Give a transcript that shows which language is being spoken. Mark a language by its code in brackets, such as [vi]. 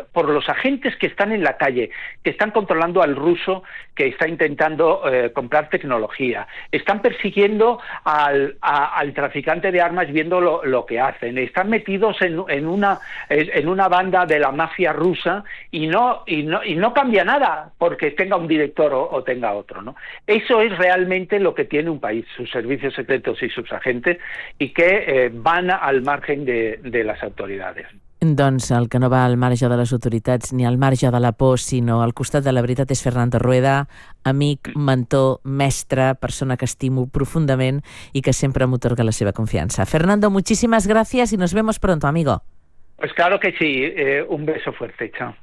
[es] los agentes que están en la calle, que están controlando al ruso que está intentando comprar tecnología, están persiguiendo al traficante de armas viendo lo que hacen, están metidos en una banda de la mafia rusa y no cambia nada porque tenga un director o tenga otro, ¿no? Eso es realmente lo que tiene un país, sus servicios secretos y sus agentes, y que van al margen de las autoridades. [ca] Doncs el que no va al marge de les autoritats ni al marge de la por, sinó al costat de la veritat, és Fernando Rueda, amic, mentor, mestre, persona que estimo profundament i que sempre m'otorga la seva confiança. [es] Fernando, muchísimas gracias y nos vemos pronto, amigo. Pues claro que sí. Un beso fuerte. Chao.